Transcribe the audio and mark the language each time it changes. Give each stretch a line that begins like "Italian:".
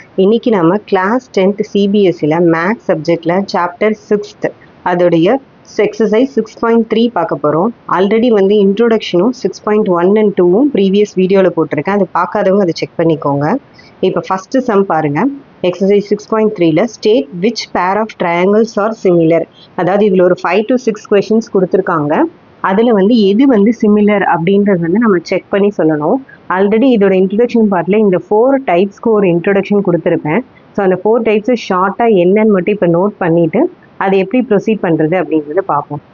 Tamil: இன்னைக்கு நாம class 10th CBSE Max subjectல chapter 6th அதோடைய exercise 6.3 பார்க்க போறோம். ஆல்ரெடி introductionும் 6.1 and 2ம் previous வீடியோல போட்டிருக்கேன். அது பார்க்காதவங்க அதை செக் பண்ணிக்கோங்க. இப்போ first sum பாருங்க.
English: exercise 6.3ல state which pair of triangles are similar.
Tamil: அதாவது இதுல ஒரு 5 to 6 questions கொடுத்திருக்காங்க. அதுல எது சிமிலர் அப்படின்றது நம்ம செக் பண்ணி சொல்லணும். ஆல்ரெடி இதோட இன்ட்ரடக்ஷன் பார்ட்ல இந்த 4 டைப்ஸ்க்கு ஒரு இன்ட்ரடக்ஷன் கொடுத்துருப்பேன். ஸோ அந்த 4 டைப்ஸை ஷார்ட்டாக என்னன்னு மட்டும் இப்போ நோட் பண்ணிட்டு அதை எப்படி ப்ரொசீட் பண்ணுறது அப்படின்றத பார்ப்போம்.